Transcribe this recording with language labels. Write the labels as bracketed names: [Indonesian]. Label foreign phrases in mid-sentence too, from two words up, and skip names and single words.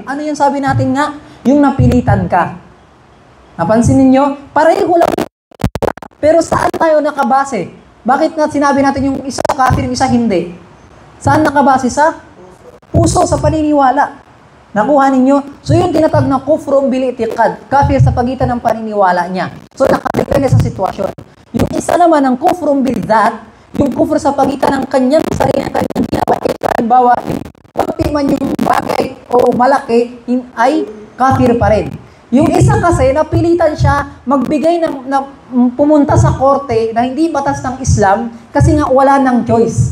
[Filipino] Ano yung sabi natin nga? Yung napilitan ka. Napansin ninyo? Pareho lang. Pero saan tayo nakabase? Bakit na sinabi natin yung isa kafir, yung isa hindi? Saan nakabase? Sa puso, sa paniniwala. Nakuha ninyo? So yung tinatag na [Arabic] kufrun bil i'tiqad, [Filipino] kafir sa pagitan ng paniniwala niya. So nakadepende sa sitwasyon. Yung isa naman ng [Arabic] kufrun bil dzat, [Filipino] yung kufr sa pagitan ng kanyang sarili, ng kanyang ginawa, halimbawa, pati man yung bagay o malaki, ay kafir pa rin. Yung isa kasi, napilitan siya magbigay pumunta sa korte na hindi batas ng Islam kasi nga wala ng choice.